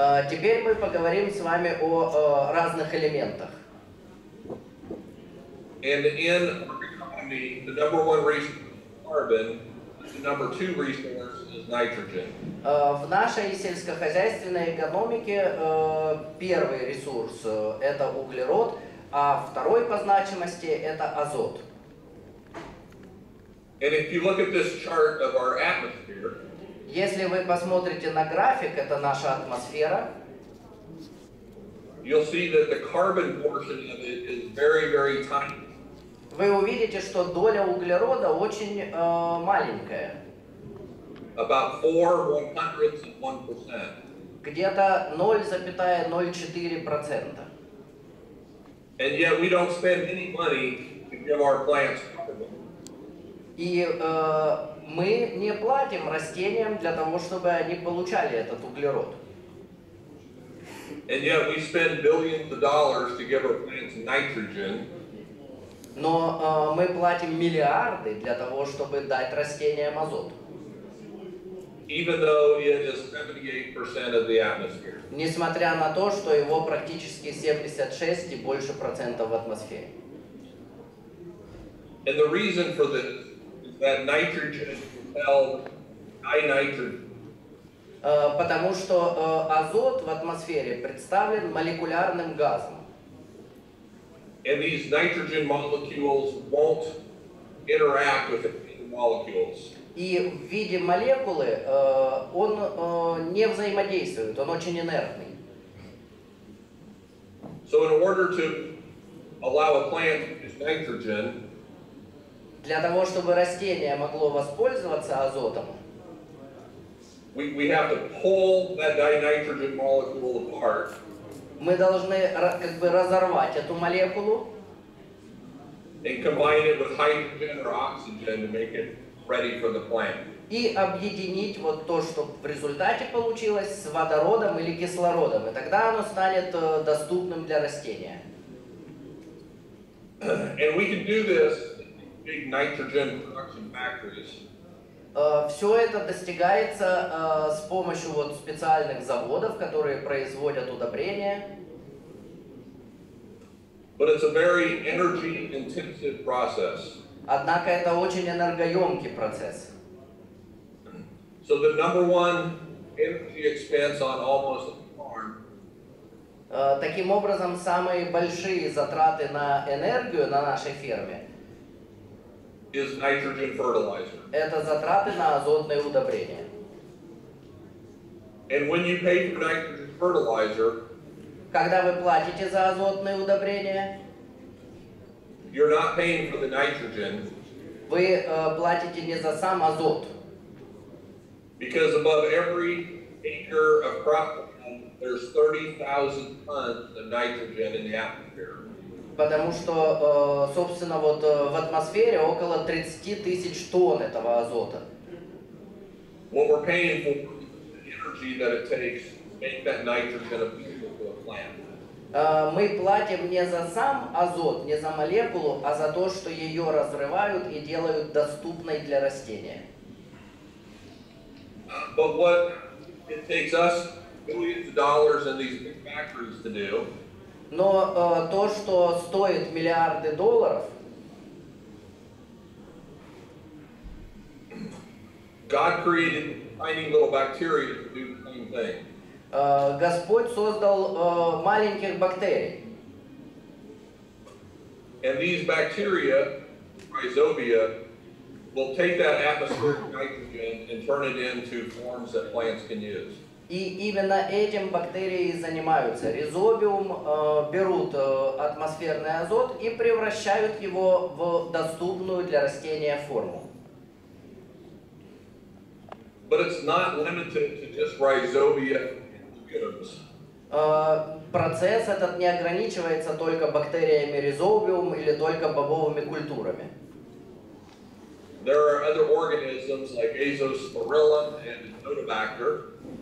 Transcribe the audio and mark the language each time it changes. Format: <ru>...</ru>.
<ru>Теперь мы поговорим с вами о разных элементах.</ru> <en>And in our economy, the number one resource is carbon. The number two resource is nitrogen.</en> <ru>В нашей сельскохозяйственной экономике первый ресурс – это углерод, а второй по значимости – это азот.</ru> <en>And if you look at this chart of our atmosphere,</en> <ru>Если вы посмотрите на график, это наша атмосфера,</ru> <en>you'll see that the carbon portion of it is very, very tiny.</en> <ru>вы увидите, что доля углерода очень маленькая.</ru> <en>About 0.04%.</en> <ru>Где-то 0,04%.</ru> <en>And yet we don't spend any money to give our plants carbon.</en> <ru>И мы не платим растениям для того, чтобы они получали этот углерод.</ru> <en>And yet we spend billions of dollars to give our plants nitrogen.</en> <ru>Но мы платим миллиарды для того, чтобы дать растениям азот.</ru> <en>Even though it is 78% of the atmosphere.</en> <ru>Несмотря на то, что его практически 76 и больше процентов в атмосфере.</ru> <en>And the reason for this is that nitrogen propels high nitrogen.</en> <ru>Потому что азот в атмосфере представлен молекулярным газом.</ru> <en>And these nitrogen molecules won't interact with the molecules.</en> <ru>И в виде молекулы он не взаимодействует, он очень инертный.</ru> <en>So in order to allow a plant to use nitrogen,</en> <ru>Для того, чтобы растение могло воспользоваться азотом,</ru> <en>we have to pull that dinitrogen molecule apart.</en> <ru>Мы должны как бы разорвать эту молекулу</ru> <en>And combine it with hydrogen or oxygen to make it ready for the plant.</en> <ru>и объединить вот то, что в результате получилось, с водородом или кислородом, и тогда оно станет доступным для растения.</ru> <en>And we can do this in big nitrogen production factories.</en> <ru>Все это достигается с помощью вот специальных заводов, которые производят удобрения.</ru> <en>But it's a very energy-intensive process.</en> <ru>Однако это очень энергоемкий процесс.</ru> <en>So the number one energy expense on almost any farm</en> <ru>Таким образом, самые большие затраты на энергию на нашей ферме</ru> <en>is nitrogen fertilizer.</en> <ru>это затраты на азотные удобрения.</ru> <en>And when you pay for nitrogen fertilizer,</en> <ru>Когда вы платите за азотные удобрения,</ru> <en>you're not paying for the nitrogen</en> <ru>вы платите не за сам азот,</ru> <en>because above every acre of cropland, there's 30,000 tons of nitrogen in the atmosphere.</en> <ru>потому что, собственно, вот в атмосфере около 30 тысяч тонн этого азота.</ru> <en>What we're paying for is the energy that it takes to make that nitrogen available to a plant.</en> <ru>Мы платим не за сам азот, не за молекулу, а за то, что ее разрывают и делают доступной для растения.</ru> <en>But what it takes us billions of dollars in these big factories to do</en> <ru>Но то, что стоит миллиарды долларов,</ru> <en>God created tiny little bacteria to do the same thing.</en> <ru>Господь создал маленьких бактерий.</ru> <en>And these bacteria, rhizobia, will take that atmospheric nitrogen and turn it into forms that plants can use.</en> <ru>И именно этим бактерии занимаются. Ризобиум берут атмосферный азот и превращают его в доступную для растения форму.</ru> <en>But it's not limited to just rhizobia and legumes.</en> <ru>Процесс этот не ограничивается только бактериями ризобиум или только бобовыми культурами.</ru> <en>There are other organisms like Azospirillum and Azotobacter.</en>